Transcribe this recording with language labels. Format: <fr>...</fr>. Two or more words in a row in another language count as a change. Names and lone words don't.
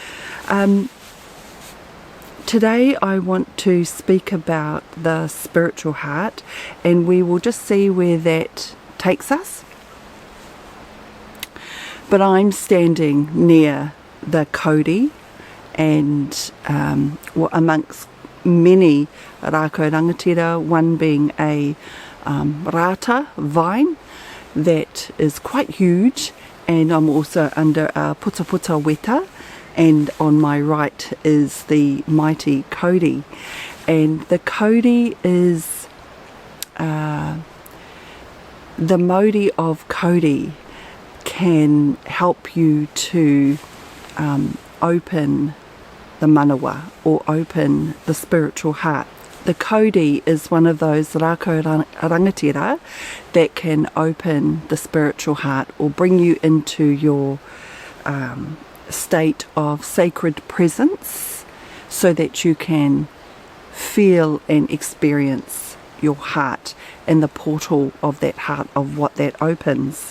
<en>Today I want to speak about the spiritual heart, and we will just see where that takes us. But I'm standing near the Cody, and amongst many</en> <mi>rākau rangatira,</mi> <en>one being a rata vine that is quite huge, and I'm also under a</en> <mi>puta puta weta,</mi> <en>and on my right is the mighty Cody. And the Cody is the Mauri of Cody can help you to open the manawa, or open the spiritual heart. The Cody is one of those</en> <mi>rākau rangatira</mi> <en>that can open the spiritual heart, or bring you into your state of sacred presence, so that you can feel and experience your heart and the portal of that heart, of what that opens.</en>